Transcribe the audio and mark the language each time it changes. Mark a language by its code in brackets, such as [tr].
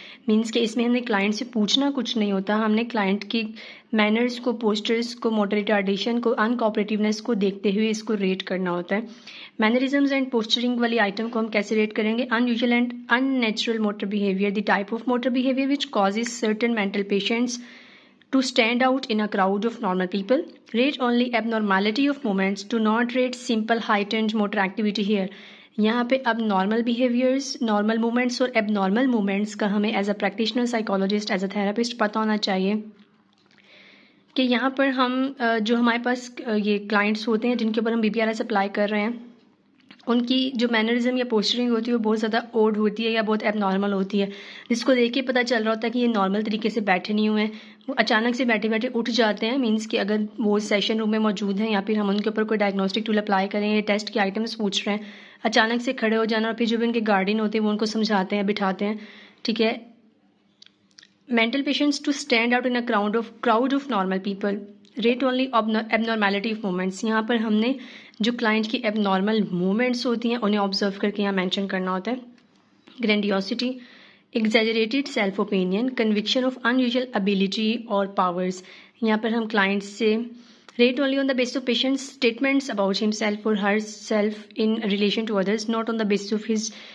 [ur] Means کہ اس میں ہم نے کلائنٹ سے پوچھنا کچھ نہیں ہوتا, ہم نے کلائنٹ کی مینرز کو, پوسچرز کو, موٹر ریٹارڈیشن کو, انکوپریٹیونیس کو دیکھتے ہوئے اس کو ریٹ کرنا ہوتا ہے. مینرزمز اینڈ پوسچرنگ والی آئٹم کو ہم کیسے ریٹ کریں گے؟ [en] Unusual and unnatural motor behaviour. The type of motor behaviour which causes certain mental patients to stand out in a crowd of normal people. Rate only abnormality of movements. Do not rate simple heightened motor activity here. [ur] یہاں پہ اب normal behaviours, normal movements اور اب normal movements کا ہمیں as a practitioner, psychologist, as a therapist پتہ ہونا چاہیے کہ یہاں پر ہم جو ہمارے پاس یہ کلائنٹس ہوتے ہیں جن کے اوپر ہم BPRS اپلائی کر رہے ہیں ان کی جو مینرزم یا پوسچرنگ ہوتی ہے وہ بہت زیادہ اوڈ ہوتی ہے یا بہت ایب نارمل ہوتی ہے, جس کو دیکھ کے پتہ چل رہا ہوتا ہے کہ یہ نارمل طریقے سے بیٹھے نہیں ہوئے ہیں, وہ اچانک سے بیٹھے بیٹھے اٹھ جاتے ہیں. مینس کہ اگر وہ سیشن روم میں موجود ہیں یا پھر ہم ان کے اوپر کوئی ڈائگنوسٹک ٹول اپلائی کریں یا ٹیسٹ کی آئٹمس پوچھ رہے ہیں, اچانک سے کھڑے ہو جانا, اور پھر جو بھی ان کے گارڈین ہوتے ہیں وہ ان کو سمجھاتے ہیں, بٹھاتے ہیں. ٹھیک ہے. [en] Mental patients to stand out in a crowd of normal people. Rate only abnormality of movements. [ur] یہاں پر ہم نے جو کلائنٹ کی ایب نارمل موومنٹس ہوتی ہیں انہیں آبزرو کر کے یہاں مینشن کرنا ہوتا ہے. [en] Grandiosity, exaggerated self opinion, conviction of unusual ability اور powers. [ur] یہاں پر ہم کلائنٹ سے [en] rate only on the base of patient statements about himself اور herself in relation to others, not on the base of his